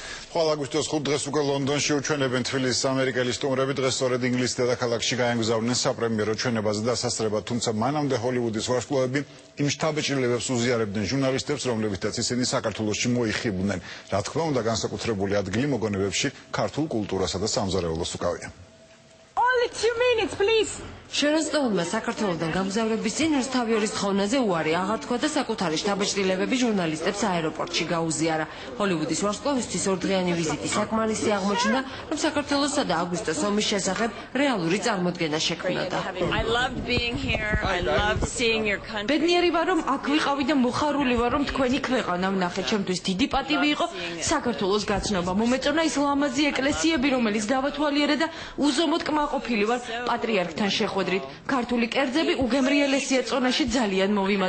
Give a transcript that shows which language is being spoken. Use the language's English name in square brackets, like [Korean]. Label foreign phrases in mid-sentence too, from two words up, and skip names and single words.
[Georgian] ხვალ აგვისტოს 5 დღეს უკვე ლონდონში უჩვენებენ თბილისის ამერიკელი სტუმრები. დღეს სწორედ ინგლისის დედაქალაქში გაემგზავრნენ საპრემიერო ჩვენებაზე დასასწრებად, თუმცა მანამდე ჰოლივუდის ვარსკვლავები იმ შთაბეჭდილებებს უზიარებდნენ ჟურნალისტებს, რომლებითაც ისინი საქართველოში მოიხიბნენ. რა თქმა უნდა, განსაკუთრებული ადგილი მოგონებებში ქართულ კულტურასა და სამზარეულოს უკავია. [English] Only 2 minutes, please. [Georgian] შერონსტოუნმა საქართველოსთან გამგზავრების წინ რუსთავიორის თხოვნაზე უარი აღართქვა და საკუთარი შთაბეჭდილებები ჟურნალისტებს აეროპორტში გაუზიარა. ჰოლივუდის ვარსკვლავისთვის ორდღიანი ვიზიტი საკმარისი აღმოჩნდა, რომ საქართველოსსა და აგვისტოს ომის შესახებ რეალური წარმოდგენა შექმნოდა. [English] I loved being here. I loved seeing your country. [Georgian] ბედნიერი ვარ, რომ აქ ვიყავი და მოხარული ვარ, რომ თქვენი ქვეყანა ვნახე. ჩემთვის დიდი პატივი იყო საქართველოს გაცნობა. მომეწონა ის ლამაზი ეკლესიები, რომელიც დავათვალიერე და უზომოდ კმაყოფილი ვარ პატრიარქთან შეხვედრით. ქართული კერძები უგემრიელესია წონაში ძალიან მოვიმატე.